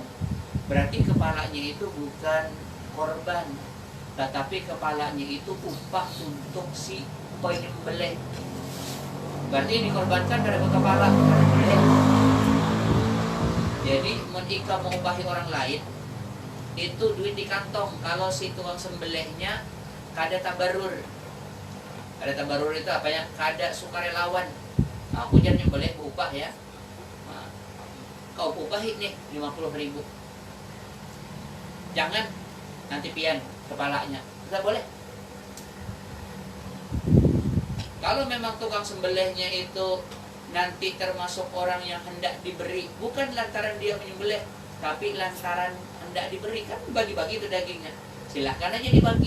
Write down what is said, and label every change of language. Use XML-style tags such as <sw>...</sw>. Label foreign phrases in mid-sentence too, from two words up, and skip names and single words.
<id>Berarti kepalanya itu bukan korban, tetapi kepalanya itu upah untuk si penyembelih. Berarti dikorbankan dari kepala penyembelih. Jadi menikah mengupahi orang lain itu duit di kantong.</id> <bjn>Kalau si tukang sembelihnya kada tabarur. Kada tabarur itu apa ya? Kada sukarelawan.</bjn> <id>Nah, aku jangan nyembelih upah ya. Nah, kau upahi nih 50.000.</id> <bjn>Jangan nanti pian kepalanya.</bjn> <id>Tidak boleh. Kalau memang tukang sembelihnya itu nanti termasuk orang yang hendak diberi, bukan lantaran dia menyembelih, tapi lantaran hendak diberi, kan bagi-bagi itu dagingnya, silahkan aja dibagi.</id>